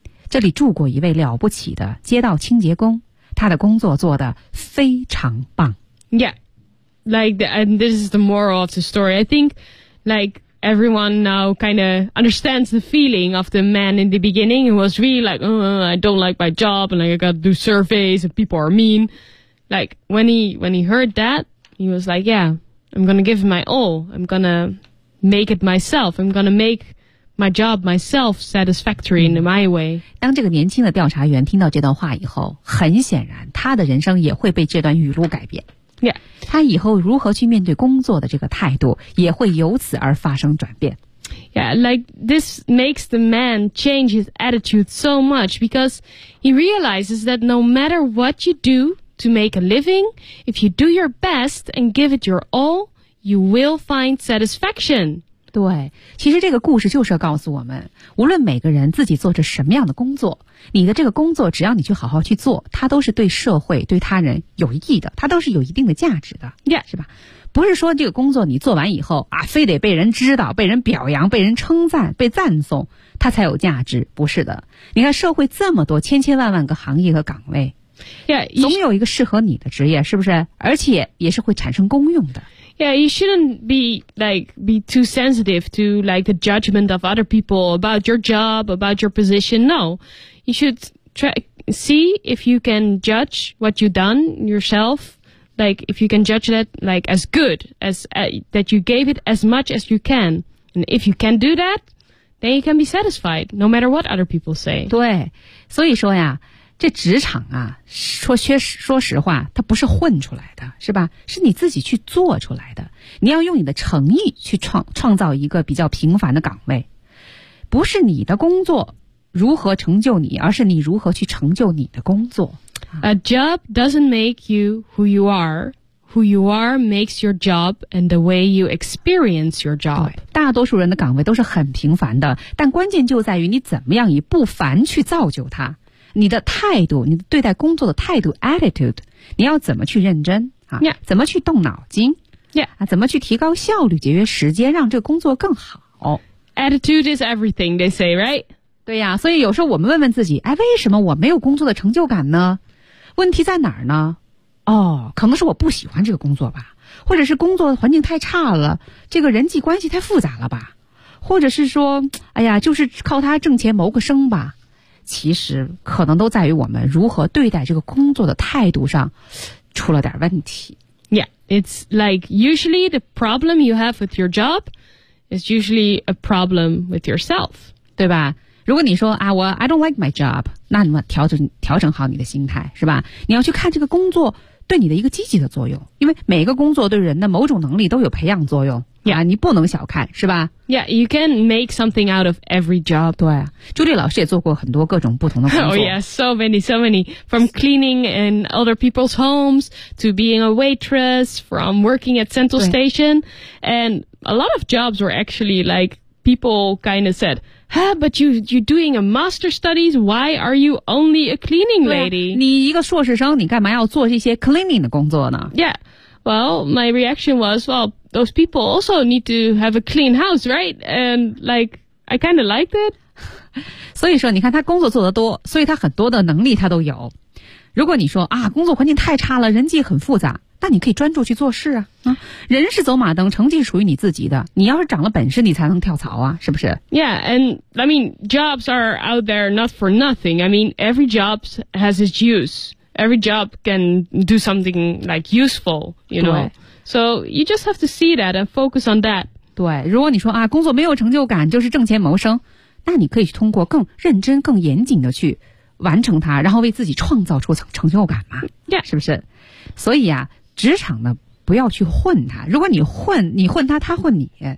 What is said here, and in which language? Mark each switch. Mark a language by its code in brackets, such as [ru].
[zh] 这里住过一位了不起的街道清洁工他的工作做得非常棒 [en] Yeah, like, and this is the moral of the story I think, like, everyone now kind of understands the feeling of the man in the beginning who was really like, I don't like my job and like, I gotta do surveys and people are mean Like, when he heard that, he was like, yeah, I'm gonna give my all I'm gonna make it myself, I'm gonna makeMy job, myself, satisfactory in my way. [zh] 当这个年轻的调查员听到这段话以后，很显然，他的人生也会被这段语录改变。 [en] Yeah. [zh] 他以后如何去面对工作的这个态度，也会由此而发生转变。 [en] Yeah, like this makes the man change his attitude so much because he realizes that no matter what you do to make a living, if you do your best and give it your all, you will find satisfaction. [zh] 对其实这个故事就是要告诉我们无论每个人自己做着什么样的工作你的这个工作只要你去好好去做它都是对社会对他人有益的它都是有一定的价值的、 [en] yeah. [zh] 是吧不是说这个工作你做完以后啊，非得被人知道被人表扬被人称赞被赞颂它才有价值不是的你看社会这么多千千万万个行业和岗位、 [en] yeah. [zh] 总有一个适合你的职业是不是而且也是会产生功用的 [en] Yeah, you shouldn't be too sensitive to like the judgment of other people about your job, about your position. No, you should see if you can judge what you've done yourself. Like if you can judge that like as good as that you gave it as much as you can. And if you can do that, then you can be satisfied no matter what other people say. [zh] 对，所以说呀。这职场啊说实话它不是混出来的是吧是你自己去做出来的。你要用你的诚意去创造一个比较平凡的岗位。不是你的工作如何成就你而是你如何去成就你的工作。 [en] A job doesn't make you who you are. Who you are makes your job and the way you experience your job. [zh] 对大多数人的岗位都是很平凡的但关键就在于你怎么样以不凡去造就它。你的态度你对待工作的态度 attitude 你要怎么去认真、啊 [en] yeah. [zh] 怎么去动脑筋、 [en] yeah. [zh] 啊、怎么去提高效率节约时间让这个工作更好 [en] attitude is everything they say right [zh] 对呀、啊、所以有时候我们问问自己哎，为什么我没有工作的成就感呢问题在哪儿呢哦，可能是我不喜欢这个工作吧或者是工作环境太差了这个人际关系太复杂了吧或者是说哎呀，就是靠他挣钱谋个生吧其实可能都在于我们如何对待这个工作的态度上出了点问题。 [en] Yeah, it's like usually the problem you have with your job is usually a problem with yourself. [zh] 对吧如果你说啊我 [en] I don't like my job, [zh] 那你调整好你的心态是吧你要去看这个工作对你的一个积极的作用，因为每个工作对人的某种能力都有培养作用。 [en] Yeah. [zh] 啊，你不能小看，是吧 [en] ？Yeah, you can make something out of every job. [zh] 对，朱莉老师也做过很多各种不同的工作。 [en] Oh yes, so many, so many. From cleaning in other people's homes to being a waitress, from working at Central Station, and a lot of jobs were actually like people kind of said. Huh, but you're doing a master studies, why are you only a cleaning lady? [zh] 你一个硕士生你干嘛要做这些 cleaning 的工作呢 [en] Yeah, well, my reaction was, well, those people also need to have a clean house, right? And like, I kind of liked it. [zh] 所以说你看他工作做得多，所以他很多的能力他都有。如果你说啊，工作环境太差了，人际很复杂，那你可以专注去做事啊。啊，人是走马灯，成绩是属于你自己的。你要是长了本事，你才能跳槽啊，是不是 [en] ？Yeah, and I mean, jobs are out there not for nothing. I mean, every job has its use. Every job can do something like useful, you know. So you just have to see that and focus on that. [zh] 对，如果你说啊，工作没有成就感，就是挣钱谋生，那你可以通过更认真、更严谨的去。完成它，然后为自己创造出成就感嘛， [en] yeah. [zh] 是不是？所以啊，职场呢，不要去混它。如果你混，你混它，它混你。